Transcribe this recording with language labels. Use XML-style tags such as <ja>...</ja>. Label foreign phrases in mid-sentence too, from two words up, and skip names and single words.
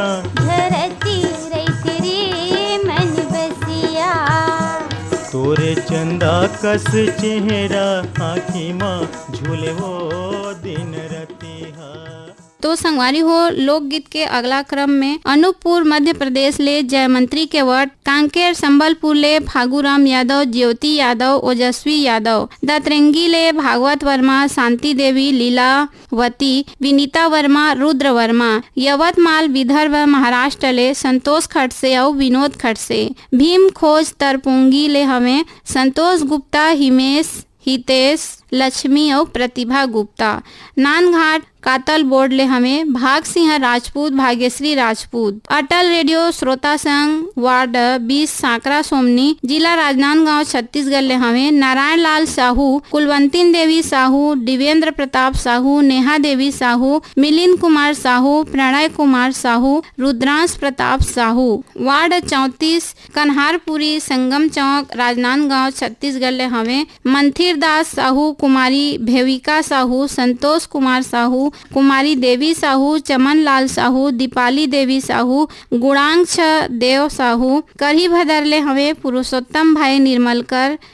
<hne>झरती रैत रे मन बसिया। तोरे चंदा कस चेहरा आँखी माँ झूले वो दिन रतिहा। तो संगवारी हो, लोकगीत के अगला क्रम में अनूपपुर मध्य प्रदेश ले जयमंत्री के वट, कांकेर संबलपुर ले फागुराम यादव, ज्योति यादव, ओजस्वी यादव, दतरंगी ले भागवत वर्मा, शांति देवी, लीलावती, विनीता वर्मा, रुद्र वर्मा, यवतमाल विदर्भ महाराष्ट्र ले संतोष खड़से और विनोद खड़से, भीम खोज तरपुंगी ले हमें संतोष गुप्ता, हिमेश, हितेश, लक्ष्मी और प्रतिभा गुप्ता, नानघाट कातल बोर्ड ले हमें भाग सिंह राजपूत, भाग्यश्री राजपूत, अटल रेडियो श्रोता संघ वार्ड 20 सांकरा सोमनी, जिला राजनांदगांव छत्तीसगढ़ ले हमें नारायण लाल साहू, कुलवंतीन देवी साहू, दिवेंद्र प्रताप साहू, नेहा देवी साहू, मिलिंद कुमार साहू, प्रणय कुमार साहू, रुद्रांश प्रताप साहू, वार्ड 34 कन्हारपुरी संगम चौक राजनांदगांव छत्तीसगढ़ ले हमें मंथिर दास साहू, कुमारी भेविका साहू, संतोष कुमार साहू, कुमारी देवी साहू, चमन लाल साहू, दीपाली देवी साहू, गुणांक्ष देव साहू, करही भदरले हमें पुरुषोत्तम भाई निर्मलकर,</hne>